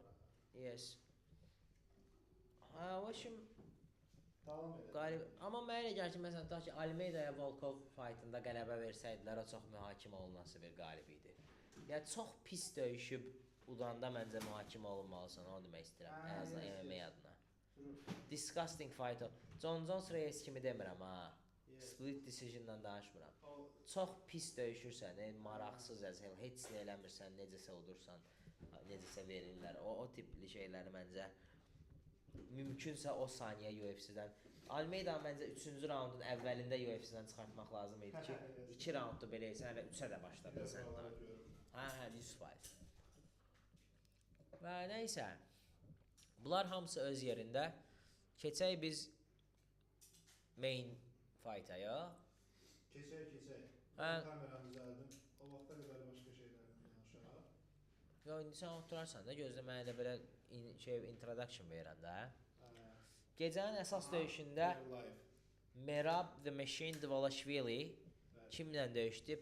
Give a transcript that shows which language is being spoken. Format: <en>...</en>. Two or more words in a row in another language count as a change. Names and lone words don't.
<az>Yes. Hə, o şimdi davam edə. Qalib, amma mənə elə gəlir ki, məsələn, tutaq ki, Almeidaya Volkov fightında qələbə versəydilər, o çox mühakimə olunması bir qalib idi. Yəni çox pis döyüşüb udanda məncə mühakimə olunmalısan, onu demək istəyirəm, ən azından MMA adına.</az> <en>Disgusting fight</en> <az>o. John Jones Reyes kimi demirəm ha.</az> <en>Split decision'dan</en> <az>danışmıram. Çox pis döyüşürsən, maraqsız əzəl, heç nə eləmirsən, necəsə udursan, necəsə verirlər. O tipli şeyləri məncə mümkünsə o saniyə UFC-dən. Almeida məncə 3-cü raundun əvvəlində UFC-dən çıxartmaq lazım idi ki, 2 raunddu belə etsən, hələ 3-ə də başladın sən. Hə, 100%. Və nəysə, bunlar hamısı öz yerində. Keçək biz</az> <en>main fight-</en> <az>a, ya? Keçək. Kameramızı aldım. O vaxta qədər başqa şeylərdən danışaraq. Yox, indi sən oturarsan da, gözlə mənə də belə introduction verirəm də. Gecənin əsas döyüşündə Merab The Machine Dvalishvili kimlə döyüşdü?</az>